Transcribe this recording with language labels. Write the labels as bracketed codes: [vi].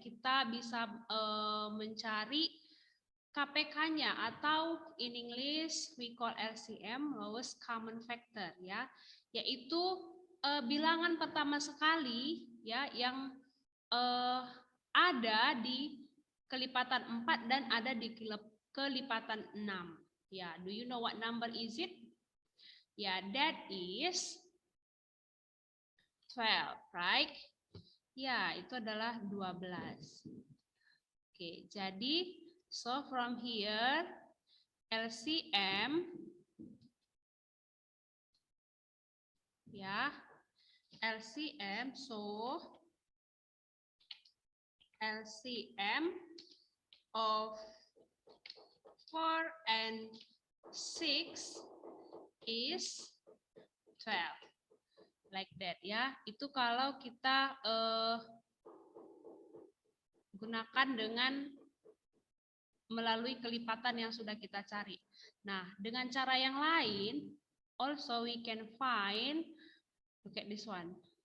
[id] Kita bisa mencari KPK-nya atau [en] in English we call LCM, lowest common factor [id] ya, yaitu bilangan pertama sekali ya yang ada di kelipatan 4 dan ada di kelipatan 6. [en] Ya, do you know what number is it? Ya, that is 12, right? Ya, [id] itu adalah 12. [en] Oke, jadi so from here LCM ya, LCM, so LCM of 4 and 6 is 12. Like that ya. [id] Itu kalau kita gunakan dengan melalui kelipatan yang sudah kita cari. [en] Nah, [id] dengan cara yang lain, [en] also we can find, look at this one.